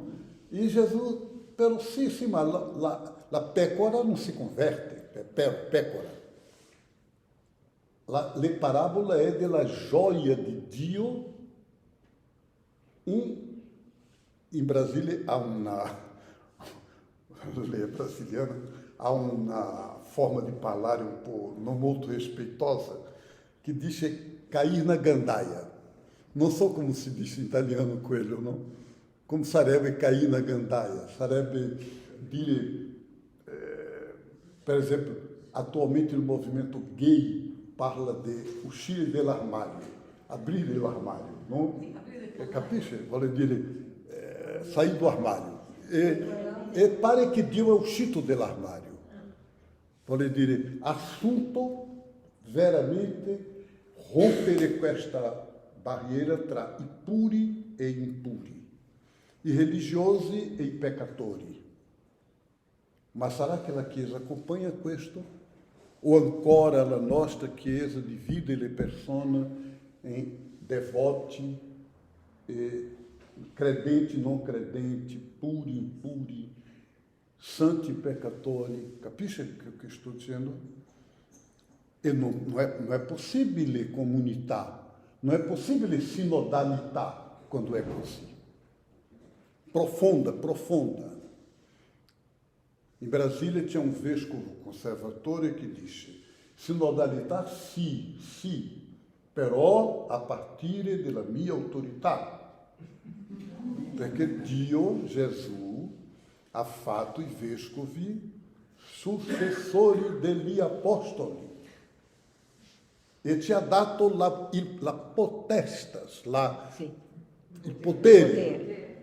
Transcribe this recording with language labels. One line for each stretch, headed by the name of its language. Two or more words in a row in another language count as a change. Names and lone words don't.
Italian: E Gesù, però sì, ma la pecora non si converte, pecora. Le parabole è della gioia di Dio. In Brasile
Portuguese: há
Italian: lei brasiliana,
Portuguese: há uma forma de parlare um po' não muito respeitosa, que diz cair na gandaia. Não so
Italian: come si dice in italiano quello, no? Come sarebbe
Portuguese: cair na gandaia?
Italian: Sarebbe dire, per esempio, atualmente il movimento gay parla di uscire dall'armadio, aprire l'armadio, no? Capisce? Vuole dire
Portuguese: sair do armário.
Italian: E pare che Dio è uscito dall'armadio. Vuole dire assunto veramente rompere questa barriera tra i puri e gli impuri, i religiosi e i peccatori. Ma sarà che la Chiesa accompagna questo? O ancora la nostra Chiesa divide le persone in devoti e credenti, non credenti, puri, impuri, santi, peccatori. Capisce o che sto dicendo? E non è possibile comunità
Portuguese: Não é possível
Italian: sinodalità quando é così. Profonda, profonda.
Portuguese: Em Brasília tinha um
Italian: vescovo conservatore
Portuguese: que disse:
Italian: sinodalità sì, però a partire della mia autorità. Perché Dio, Gesù, ha fatto i vescovi successori degli apostoli e ci ha dato la potestas, il potere.